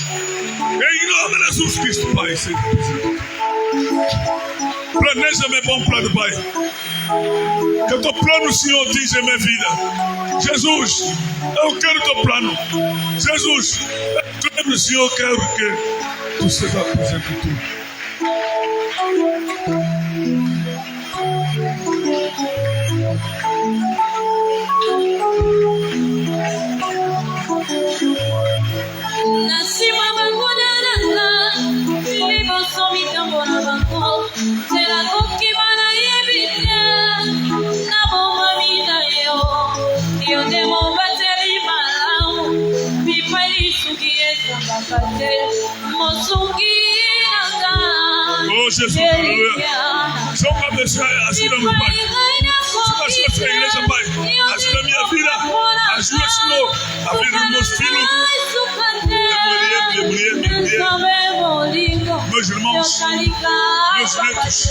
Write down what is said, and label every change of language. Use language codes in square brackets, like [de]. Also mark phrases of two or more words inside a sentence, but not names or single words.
[pt] Em nome de Jesus Cristo, Pai. Planeja meu bom plano, Pai. Que o teu plano, Senhor, diz em minha vida. Jesus, eu quero o teu plano. Jesus, eu quero, Senhor, quero que tu seja presente em tudo. Nasima bakunana, filipo somi tambora bako, sera koki mana yebite, na bomba mina yo demo bateri malau, mi pari sugi esa bakate, mosungi nanga. Oh Jesus, aleluia. Só para abençoar, ajuda meu Pai. Ajuda a sua igreja, Pai. Ajuda a minha vida. Ajuda, Senhor, a vida dos meus filhos. Meus irmãos, meus netos.